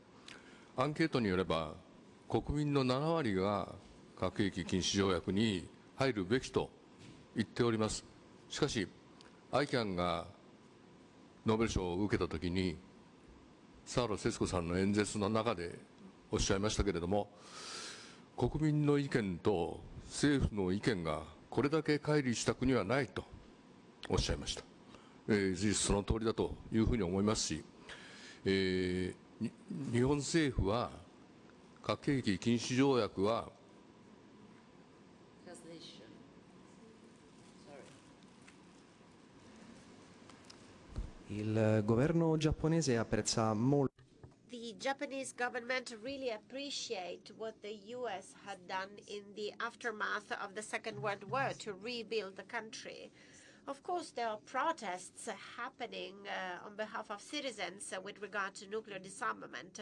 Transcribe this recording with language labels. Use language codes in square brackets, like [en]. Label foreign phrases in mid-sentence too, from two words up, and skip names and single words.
[ja] アンケートによれば国民の7割が核兵器禁止条約に入るべきと言っております。しかし ICAN がノーベル賞を受けたときに、佐原節子さんの演説の中でおっしゃいましたけれども、国民の意見と政府の意見がこれだけ乖離した国はないとおっしゃいました。事実その通りだというふうに思いますし、日本政府は核兵器禁止条約は [it] Il governo giapponese apprezza molto [en] The Japanese government really appreciate what the US had done in the aftermath of the Second World War to rebuild the country. Of course, there are protests happening on behalf of citizens with regard to nuclear disarmament.